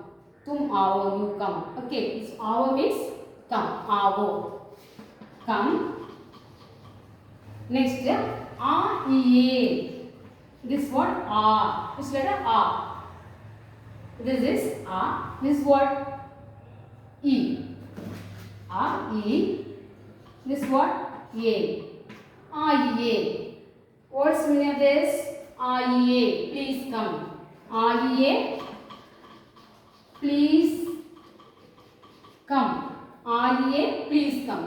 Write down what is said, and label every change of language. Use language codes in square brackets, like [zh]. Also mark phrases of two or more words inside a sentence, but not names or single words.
[hi] तुम आवो, [en] you come. Okay, this avo means come. Avo. Come. Next, a, e, a. This one, a. This letter a. This is a. This what? E. A, E. This what? A. A, E, A. What's the meaning of this? A, E, A. Please come. A, E, A. Please come. A, E, A. Please come.